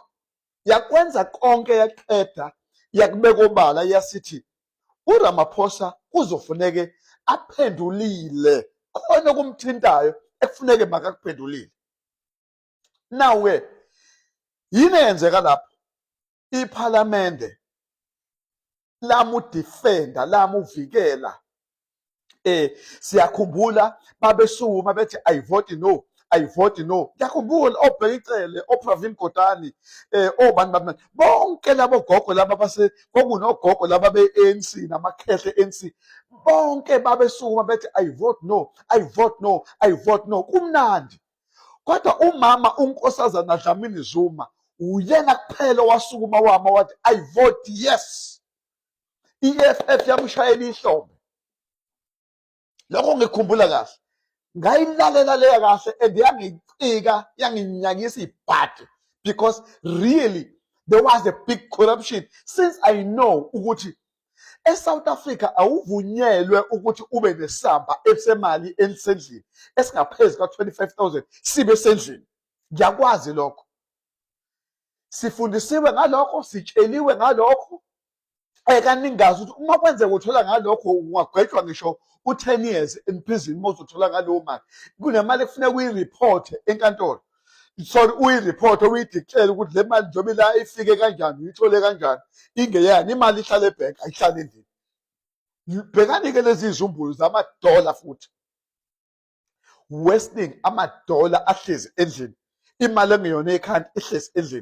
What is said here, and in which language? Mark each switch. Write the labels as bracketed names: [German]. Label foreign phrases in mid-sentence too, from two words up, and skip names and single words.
[Zulu] Yakwenza konke, yaqeda, yakubeka obala, yasithi uRamaphosa kuzofuneke aphendulile khona kumthintayo ekufuneke makakuphendulile. Nawe yini yenzeka lapho? iPhalamende lamudefenda, lamuvikela. Siyakhumbula babesuma bethi [English] I vote no, I vote no. [Zulu] Ngiyakhumbula oBhekicele, oPravin Kotani, obani bonke labo gogo laba kwakunogogo laba be-ANC namakhehle ANC, bonke babesuma bethi [English] I vote no, I vote no, I vote no. [Zulu] Kumnandi. Kodwa umama uNkosazana Dlamini Zuma uyena kuphela wasukuma wama wathi [English] I vote yes. [Zulu] EFF yamshayela ihlombe. Lokho ngikhumbula kahle, ngayilalela leya kahle and yangicika, yanginyakisa ibhadi, [English] because really there was a big corruption. Since I know [Zulu] ukuthi eSouth Africa awuvunyelwe ukuthi ube nesamba esemali elisendlini esingaphezu ka-25,000 sibe sendlini. Ngiyakwazi lokho, sifundisiwe ngalokho, sitsheliwe ngalokho, kaningazi ukuthi uma kwenzeka uthola ngalokho ungagwetshwa ngisho u-10 [English] years in prison [Zulu] uma uzothola ngalowo mali. Kunemali ekufuneka uyi-report enkantolo. Sorry, uyi-report uyidictele ukuthi le mali njengoba la ifike kanjani, uyithole kanjani, ingeyani, imali ihlala ebhenki ayihlali endlini. Bhekani-ke lezi zumbulu zamadola futhi. Wasting amadola ahlezi endlini, imali engeyona ekhanda ihlezi endlini.